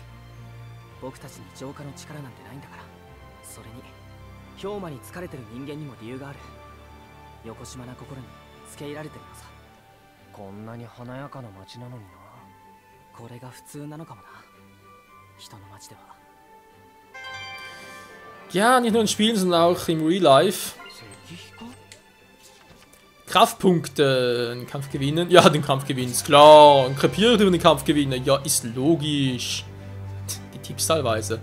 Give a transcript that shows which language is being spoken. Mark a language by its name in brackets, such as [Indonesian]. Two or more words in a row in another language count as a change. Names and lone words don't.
[Japanese] 僕たちに浄化の力なんてないんだから。それに氷馬に疲れてる人間にも理由がある。よこしまな心に付け入られてるのさ。こんなに華やかな街なのにな。これが普通なのかもな、人の街では。 [German] Ja, nicht nur in Spielen, sondern auch im [English] Real Life. [German] Kraftpunkte, den Kampf gewinnen. Ja, den Kampf gewinnen, ist klar. Und krepiert über den Kampf gewinnen. Ja, ist logisch. Die Tipps teilweise.